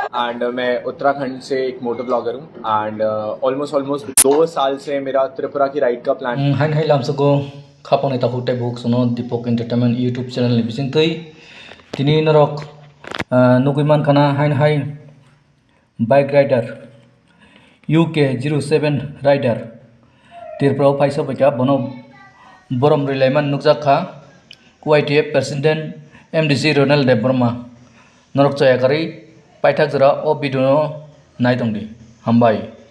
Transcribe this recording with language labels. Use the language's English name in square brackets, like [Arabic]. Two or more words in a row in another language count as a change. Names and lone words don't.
[Hindi] एंड मैं उत्तराखंड से एक [English] moto blogger [Hindi] हूँ एंड ऑलमोस्ट 2 साल से मेरा त्रिपुरा की राइड का प्लान [Kok Borok] हाइन हाइ लामसको खापने ताकु टेबुक सुनो दीपक एंटरटेनमेंट यूट्यूब चैनल नि बिसिं तै तिनि नरक नुगुमान खाना हाइन हाइ [English] bike rider [Kok Borok] UK 07 राइडर तिरप्राव फाइसा बैका बनो बरम रिलायमान नुकजाखा YTF प्रेसिडेंट MDC रोनाल्ड देब बर्मा नरक जयाकारि पाइथाक जरा ओ भिडियो नायदोंदि हामबाय